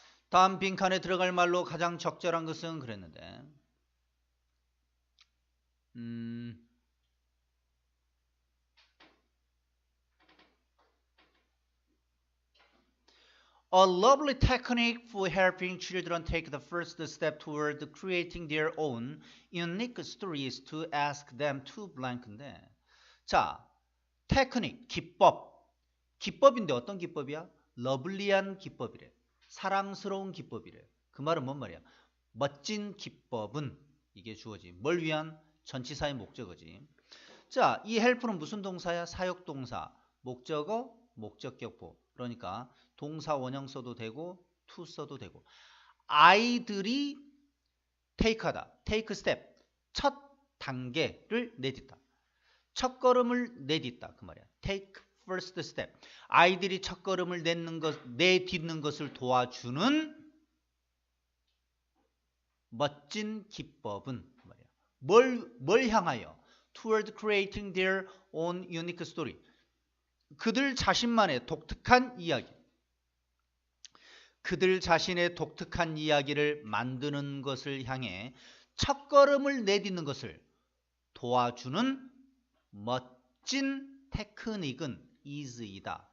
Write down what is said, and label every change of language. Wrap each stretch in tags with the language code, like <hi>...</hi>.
<ko>다음 빈칸에 들어갈 말로 가장 적절한 것은 그랬는데</ko> <en>A lovely technique for helping children take the first step toward creating their own unique stories to ask them to blank인데,</en> <ko>자, 테크닉, 기법인데 어떤 기법이야? 러블리한 기법이래. 사랑스러운 기법이래. 그 말은 뭔 말이야? 멋진 기법은 이게 주어지. 뭘 위한? 전치사의 목적어지. 자, 이 help는 무슨 동사야? 사역동사. 목적어, 목적격보. 그러니까 동사 원형 써도 되고 to 써도 되고. 아이들이 take하다.</ko> <en>take step.</en> <ko>첫 단계를 내딛다. 첫 걸음을 내딛다. 그 말이야.</ko> <en>take first step.</en> <ko>아이들이 첫 걸음을 내딛는 것을 도와주는 멋진 기법은 그 말이야. 뭘 향하여?</ko> <en>Toward creating their own unique story.</en> <ko>그들 자신만의 독특한 이야기. 그들 자신의 독특한 이야기를 만드는 것을 향해 첫 걸음을 내딛는 것을 도와주는 멋진 테크닉은 is이다.</ko>